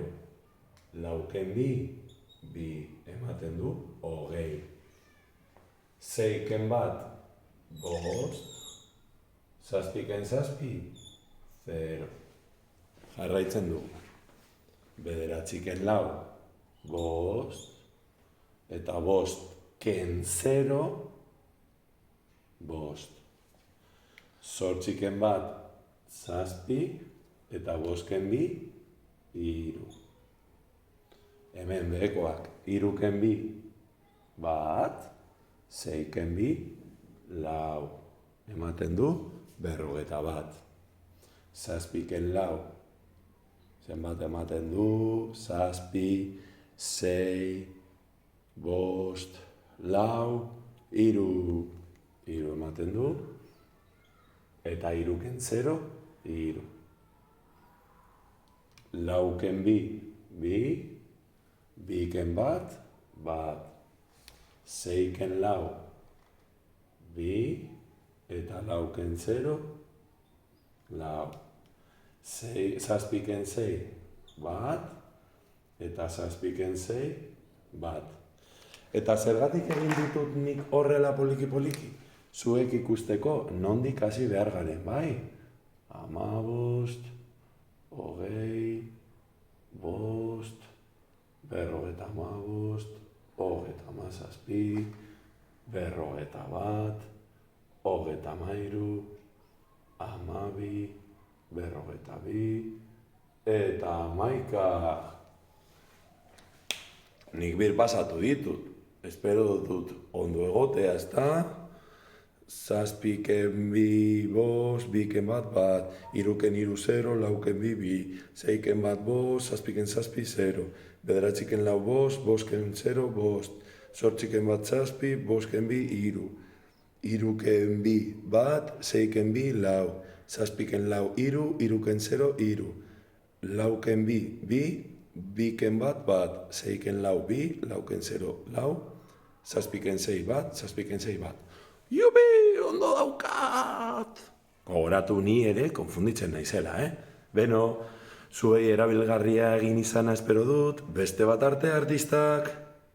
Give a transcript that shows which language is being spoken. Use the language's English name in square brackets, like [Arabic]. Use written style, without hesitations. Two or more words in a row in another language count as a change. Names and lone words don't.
[Basque] 4 ken 2, 2, ematen du 20. 6 ken 1, 5. 7 ken 7, 0. Jarraitzen du. 9 ken 4, 5. Eta 5 ken 0, 5. 8 ken 1, 7. Eta 5 ken 2, 3. Hemen behekoak, 3 ken 2, 1. 6 ken 2, 4. Ematen du 41. 7 ken 4, zenbat ematen du? 7, 6, 5, 4, 3. 3 ematen du. Eta 3 ken 0, 3. 4 ken 2, 2. 2 ken 1, 1. 6 ken 4, 2. Eta 4 ken 0, 4. 7 ken 6, 1. Eta 7 ken 6, 1. Eta zergatik egin ditut nik horrela poliki-poliki? Zuek ikusteko nondik hasi behar garen, bai? 15, 20, 5, 55, 37, 41, 33, 12, 42, eta 11. Nik bir pasatu ditut. Espero dut ondo egotea, ezta? 7 ken 2, 5, 2 ken 1, 3 ken 3, 0, 4 ken 2, 2, 6 ken 1, 5, 7 ken 7, 0, 9 ken 4, 5, 5 ken 0, 5, 8 ken 1, 7, 5 ken 2, 3, 3 ken 2, 1, 6 ken 2, 4, 7 ken 4, 3, 3 ken 0, 3, 4 ken 2, 2, 2 ken 1, 6 ken 4, 2, 4 ken 0, 4, 7 ken 6, 1, 7 ken 6, 1. Jubi, ondo daukat! Gogoratu ni ere konfunditzen naizela, Beno, zuei erabilgarria egin izana espero dut, beste bat arte artistak!